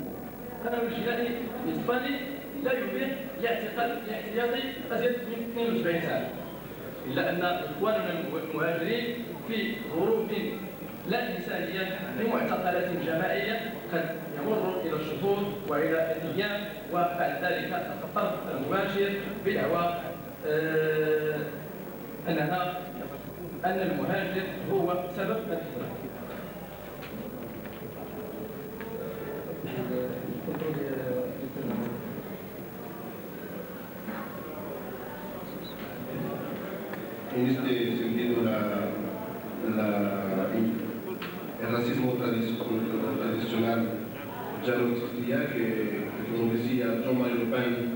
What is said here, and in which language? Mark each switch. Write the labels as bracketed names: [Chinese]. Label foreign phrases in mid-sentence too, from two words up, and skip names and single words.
[Arabic] القانون الجنائي الاسباني لا يبيح الاعتقال الاحتياطي ازيد من 72 ساعه، الا ان اخواننا المهاجرين في ظروف لا انسانيه بمعتقلات جماعيه قد يمر الى الشهور والى الايام وبعد ذلك الطرف المباشر بدعوى أن المهاجر هو سبب الإضراب. [Spanish] En este sentido, el racismo tradicional ya no existía, que como decía Jean-Marie Le Pen,